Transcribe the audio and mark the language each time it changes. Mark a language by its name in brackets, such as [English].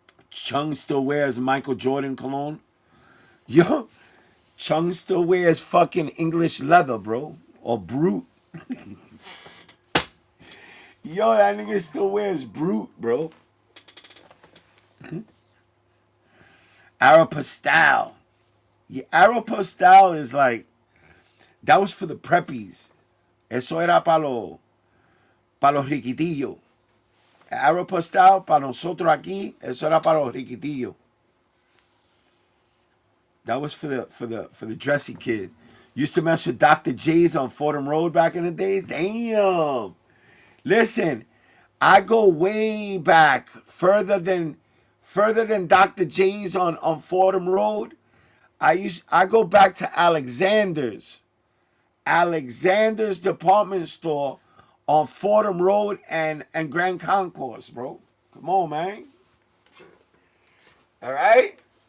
[English] Chung still wears Michael Jordan cologne. Yo, Chung still wears fucking English leather, bro. Or Brute. Yo, that nigga still wears Brute, bro. Aeropostale. Yeah, Aeropostale is like, that was for the preppies. [Spanish] Eso era para los riquitillos. Aeropostale, para nosotros aquí, eso era para los riquitillos. [English] That was for the dressy kids. Used to mess with Dr. J's on Fordham Road back in the days. Damn. Listen, I go way back, further than Dr. J's on Fordham Road. I go back to Alexander's department store on Fordham Road and Grand Concourse, bro. Come on, man. All right?